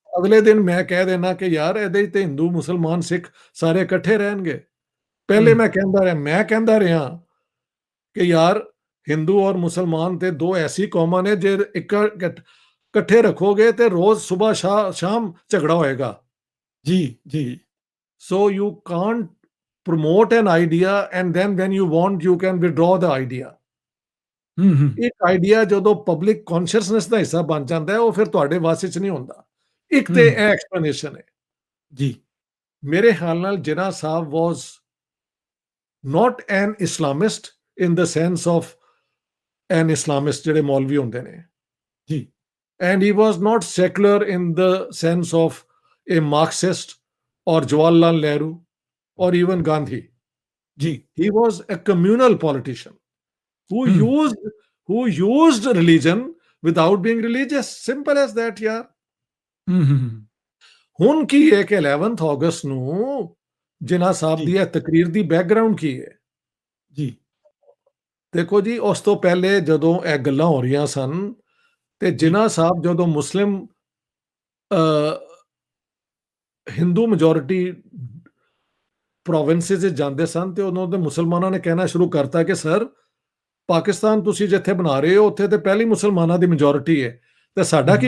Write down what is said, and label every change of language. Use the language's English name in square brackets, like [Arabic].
[Punjabi] ਅਗਲੇ ਦਿਨ ਮੈਂ ਕਹਿ ਦੇਣਾ ਕਿ ਯਾਰ ਇਹਦੇ 'ਚ ਤੇ ਹਿੰਦੂ, ਮੁਸਲਮਾਨ, ਸਿੱਖ ਸਾਰੇ ਇਕੱਠੇ ਰਹਿਣਗੇ। ਪਹਿਲੇ हुँ, ਮੈਂ ਕਹਿੰਦਾ ਰਿਹਾ ਕਿ ਯਾਰ ਹਿੰਦੂ ਔਰ ਮੁਸਲਮਾਨ ਤੇ ਦੋ ਐਸੀ ਕੌਮਾਂ ਨੇ, ਜੇ ਇਕੱਠੇ ਰੱਖੋਗੇ ਤੇ ਰੋਜ਼ ਸੁਬਹ ਸ਼ਾਮ ਝਗੜਾ ਹੋਏਗਾ। जी, जी, [English] So you can't promote an idea and then when you want you can withdraw the idea. हुँ, हुँ, [Punjabi] ਇੱਕ ਆਈਡੀਆ ਜਦੋਂ ਪਬਲਿਕ ਕੌਨਸ਼ੀਅਸਨੈਸ ਦਾ ਹਿੱਸਾ ਬਣ ਜਾਂਦਾ ਹੈ, ਉਹ ਫਿਰ ਤੁਹਾਡੇ ਵਾਸ 'ਚ ਨਹੀਂ ਹੁੰਦਾ। ਇੱਕ ਤੇ हुँ, ਇਹ ਐਕਸਪਲੇਨੇਸ਼ਨ ਹੈ। जी, ਮੇਰੇ ਖਿਆਲ ਨਾਲ ਜਿਨਾਹ ਸਾਹਿਬ ਵਾਸ [English] not an Islamist in the sense of an Islamist [Punjabi] ਜਿਹੜੇ ਮੌਲਵੀ ਹੁੰਦੇ ਨੇ, जी, [English] and he was not secular in the sense of a Marxist or Jawaharlal Nehru or even Gandhi. जी, He was a communal politician who हुँ, used religion without being religious. Simple as that, यार। हुँ, हुँ, हुँ, [Punjabi] ਹੁਣ ਕੀ ਹੈ ਕਿ 11th ਅਗਸਤ ਨੂੰ ਜਿਨਾਹ ਸਾਹਿਬ जी, ਦੀ ਇਹ ਤਕਰੀਰ ਦੀ background ਕੀ ਹੈ? जी, ਦੇਖੋ ਜੀ, ਉਸ ਤੋਂ ਪਹਿਲੇ ਜਦੋਂ ਇਹ ਗੱਲਾਂ ਹੋ ਰਹੀਆਂ ਸਨ, ਤੇ जी, ਜਿਨਾਹ ਸਾਹਿਬ ਜਦੋਂ ਮੁਸਲਿਮ ਹਿੰਦੂ ਮੈਜੋਰਿਟੀ ਪ੍ਰੋਵਿੰਸਿਸ 'ਚ ਜਾਂਦੇ ਸਨ, ਤੇ ਉਦੋਂ ਦੇ ਮੁਸਲਮਾਨਾਂ ਨੇ ਕਹਿਣਾ ਸ਼ੁਰੂ ਕਰਤਾ ਕਿ ਸਰ, ਪਾਕਿਸਤਾਨ ਤੁਸੀਂ ਜਿੱਥੇ ਬਣਾ ਰਹੇ ਹੋ, ਉੱਥੇ ਤੇ ਪਹਿਲੀ ਮੁਸਲਮਾਨਾਂ ਦੀ ਮੈਜੋਰਿਟੀ ਹੈ, ਤੇ ਸਾਡਾ ਕੀ